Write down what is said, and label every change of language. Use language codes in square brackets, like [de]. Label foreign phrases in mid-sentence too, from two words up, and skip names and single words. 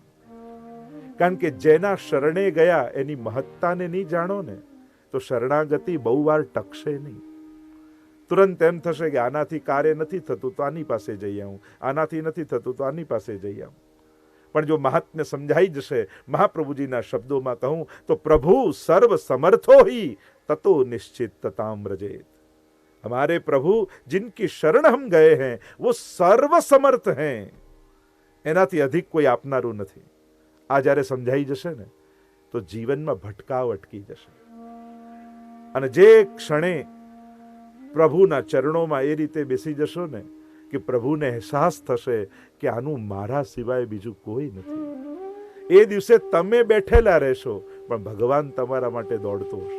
[gu] કારણ કે જેના શરણે ગયા એની મહત્તાને નહીં જાણો ને, તો શરણાગતિ બહુ વાર ટકશે નહીં। તુરંત એમ થશે કે આનાથી કાર્ય નથી થતું તો આની પાસે જઈ આવું, આનાથી નથી થતું તો આની પાસે જઈ આવું। પણ જો મહાત્મ્ય સમજાઈ જશે, મહાપ્રભુજીના શબ્દોમાં કહું તો [sa] પ્રભુ સર્વ સમर्थो ही ततो निश्चितताम व्रजेत। [hi] हमारे प्रभु जिनकी शरण हम गए हैं वो सर्व समर्थ हैं, [gu] એનાથી અધિક કોઈ આપનારું નથી। આ જ્યારે સમજાઈ જશે ને તો જીવનમાં ભટકાવ અટકી જશે, અને જે ક્ષણે પ્રભુના ચરણોમાં એ રીતે બેસી જશો ને કે પ્રભુને અહેસાસ થશે કે આનું મારા સિવાય બીજું કોઈ નથી, એ દિવસે તમે બેઠેલા રહેશો પણ ભગવાન તમારા માટે દોડતો હશે।